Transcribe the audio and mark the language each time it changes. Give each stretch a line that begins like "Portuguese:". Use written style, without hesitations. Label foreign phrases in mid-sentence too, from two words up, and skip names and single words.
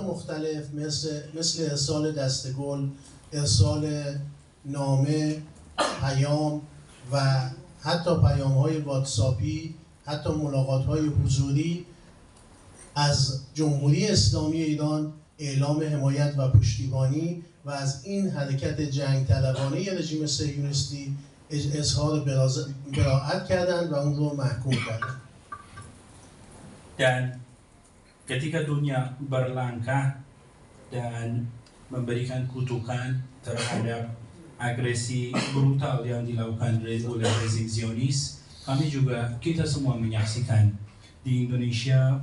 Persian: مختلف مثل ارسال دستگل، ارسال نامه، پیام و حتی پیام‌های واتساپی، حتی ملاقات‌های حضوری از جمهوری اسلامی ایران اعلام حمایت و پشتیبانی و از این حرکت جنگ طلبانه رژیم صهیونیستی اظهار براءت کردند و اون رو محکوم کردند.
Indonesian: Dan ketika dunia berlangkah dan memberikan kutukan terhadap agresi brutal yang dilakukan oleh rezim Zionis, kita semua menyaksikan di Indonesia